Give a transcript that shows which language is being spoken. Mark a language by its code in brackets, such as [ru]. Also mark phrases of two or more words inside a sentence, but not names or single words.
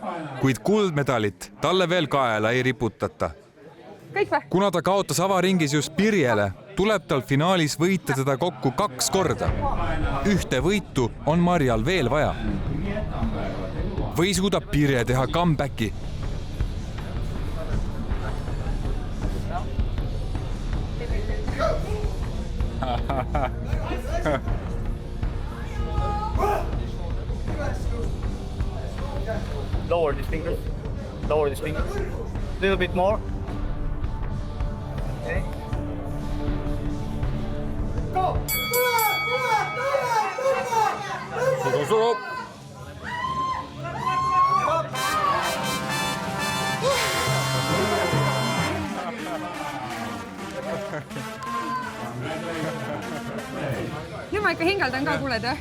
[et] Kuid kuldmedalit talle veel kaela ei riputata. Kõik või? Kuna ta kaotas avaringis just Pirjele, tuleb tal finaalis võita teda kokku 2 korda. Ühte võitu on Marjal veel vaja. Või suudab Pirje teha comebacki? [en] Lower these fingers. Lower these fingers. A little bit more. Okay. Go! [et] Suru. Nüüd ma ikka hingeldan ka, kuuled, jah?